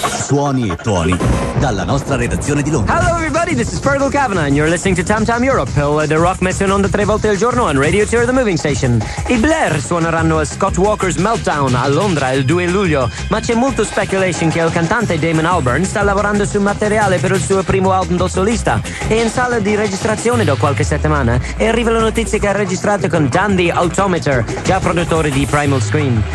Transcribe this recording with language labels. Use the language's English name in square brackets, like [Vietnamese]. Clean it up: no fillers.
[Italian] Suoni e tuoni dalla nostra redazione di Londra. [English] Hello everybody, this is Fergal Cavanagh and you're listening to Tam Tam Europe. [Italian] The Rock messo in onda tre volte al giorno on Radio Tour, the moving station. I Blair suoneranno a Scott Walker's Meltdown a Londra il 2 luglio, ma c'è molto speculation che il cantante Damon Albarn sta lavorando su materiale per il suo primo album da solista. È in sala di registrazione da qualche settimana e arriva la notizia che ha registrato con Dan the Automator, già produttore di Primal Scream.